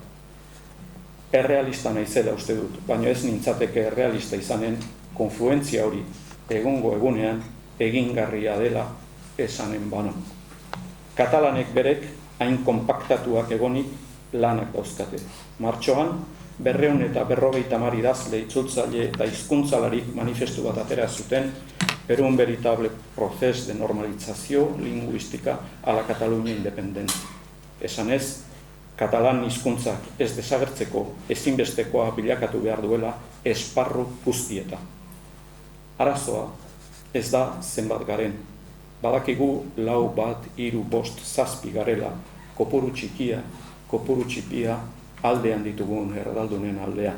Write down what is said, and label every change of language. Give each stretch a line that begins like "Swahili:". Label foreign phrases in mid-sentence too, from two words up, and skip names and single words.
Basque: Errealista naizela uste dut, baina ez nintzateke errealista izanen konfluentzia hori egungo egunean egingarria dela esanen bano. Katalanek berek hain konpaktatuak egonik lanak dauzkate. Martxoan, 250 idazle, itzultzaile eta hizkuntzalarik manifestu bat atera zuten
Catalan: per un veritable proces de normalizació lingüística a la Cataluña independente.
Basque: Esanez, katalan hizkuntzak ez desagertzeko ezinbestekoa bilakatu behar duela esparru guztieta. Arazoa ez da zenbat garen. Badakigu 4, 1, 3, 5, 7 garela, kopuru txikia, kopuru txipia aldean ditugun erdaldunen aldean.